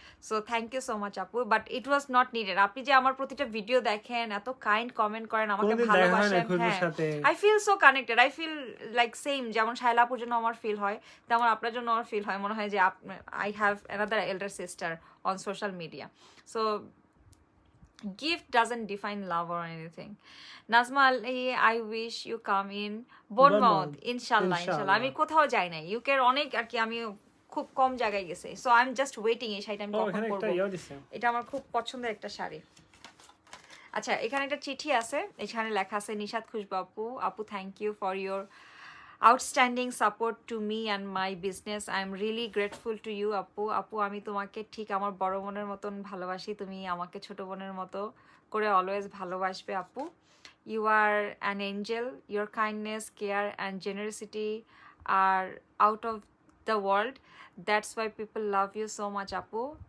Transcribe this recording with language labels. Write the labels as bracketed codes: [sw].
[en] So thank you so much আপু, but it was not needed. [bn] আপনি যে আমার প্রতিটা ভিডিও দেখেন, এত কাইন্ড কমেন্ট করেন, আমাকে ভালোবাসেন, হ্যাঁ [en] I feel so connected, I feel like same, [bn] যেমন শায়লা আপুর জন্য আমার ফিল হয়, তেমন আপনার জন্য আমার ফিল হয়, মনে হয় যে [en] I have another elder sister on social media. So gift doesn't define love or anything. Nazma Ali, I wish you come in Bournemouth, inshallah. [bn] আমি কোথাও যাই নাই, ইউকের অনেক আর কি, আমি খুব কম জায়গায় গেছি, [en] so I am just waiting [bn] এই শাড়িটা আমি কখন পরবো। এটা আমার খুব পছন্দের একটা শাড়ি। আচ্ছা, এখানে একটা চিঠি আছে, এখানে লেখা আছে নিশাত খুশবু আপু, [en] Thank you for your outstanding support to me and my business. I am really grateful to you [bn] আপু আমি তোমাকে ঠিক আমার বড় বোনের মতন ভালোবাসি, তুমি আমাকে ছোট বোনের মতো করে অলওয়েজ ভালোবাসবে আপু। [en] You are an angel, your kindness, care and generosity are out of the world, that's why people love you so much আপু।